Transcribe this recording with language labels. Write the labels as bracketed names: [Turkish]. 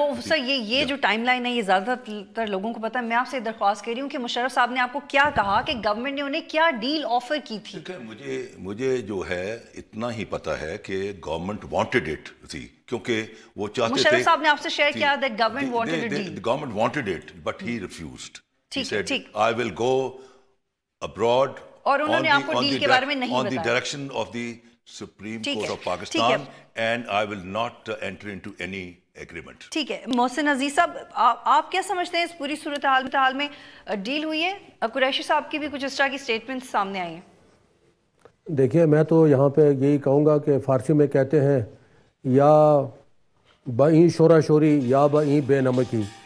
[Urdu] سر یہ جو time line ہے یہ زیادہ تر لوگوں کو پتا ہے. میں آپ سے درخواست کر رہی ہوں کہ مشرف صاحب نے آپ کو کیا کہا, کہ گورنمنٹ نے انہیں کیا ڈیل آفر کی تھی. مجھے جو ہے اتنا ہی پتا ہے کہ [English] government wanted it [Urdu] تھی, کیونکہ وہ چاہتے تھے. مشرف صاحب نے آپ سے شیئر کیا [English] that government wanted a deal. Government wanted it, but he refused. He said, [Urdu] ٹھیک. [English] I will go abroad [Urdu] اور انہوں نے آپ کو ڈیل کے بارے میں نہیں بتایا. [English] on the direction of the Supreme Court of Pakistan, and I will not enter into any agreement. [Urdu] ٹھیک ہے. محسن عزیز صاحب, آپ کیا سمجھتے ہیں اس پوری صورتحال میں ڈیل ہوئی ہے؟ قریشی صاحب کی بھی کچھ اس طرح کی سٹیٹمنٹ سامنے آئی ہیں. دیکھیے, میں تو یہاں پہ یہی کہوں گا کہ فارسی میں کہتے ہیں [Persian] یا بئیں شورا شوری یا بئیں بے نمکی.